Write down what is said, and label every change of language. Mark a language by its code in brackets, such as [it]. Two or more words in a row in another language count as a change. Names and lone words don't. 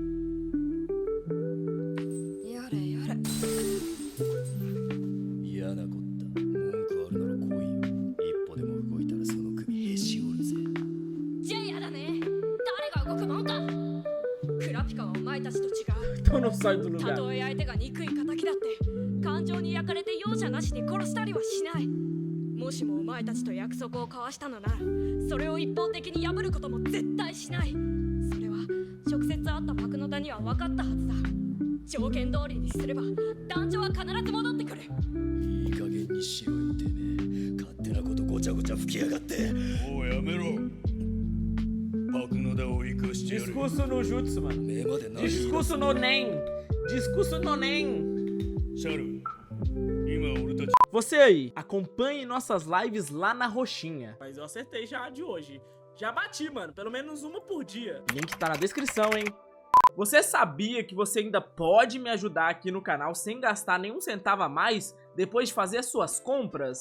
[ja] やれやれ。嫌なこった。文句あるなら来いよ。一歩でも動いたらその首へし折るぜ。じゃあやだね。誰が動くもんか。クラピカはお前たちと違う。 [pt] Então não sai do [ja] た [pt] lugar. [ja] とえ相手が憎い敵だって感情に焼かれて容赦なしに殺したりはしない。もしもお前たちと約束を交わしたのなら、それを一方的に破ることも絶対しない。それは直接会ったパクノダには分かったはずだ。条件通りにすれば団長は必ず戻ってくる。いい加減にしろよてめえ。勝手なことごちゃごちゃ吹きやがって。もうやめろ。パクノダを生かしてやる。 [pt] Discurso [ja] の術, [pt] mano. [ja] 目までな。 [pt] Discurso [ja] の念. [pt] Discurso [ja] の念. シャル、今俺たち [pt] Você aí, acompanhe nossas lives lá na roxinha. Mas eu acertei já a de hoje. Já bati, mano. Pelo menos uma por dia. Link tá na descrição, hein? Você sabia que você ainda pode me ajudar aqui no canal sem gastar nenhum centavo a mais depois de fazer suas compras?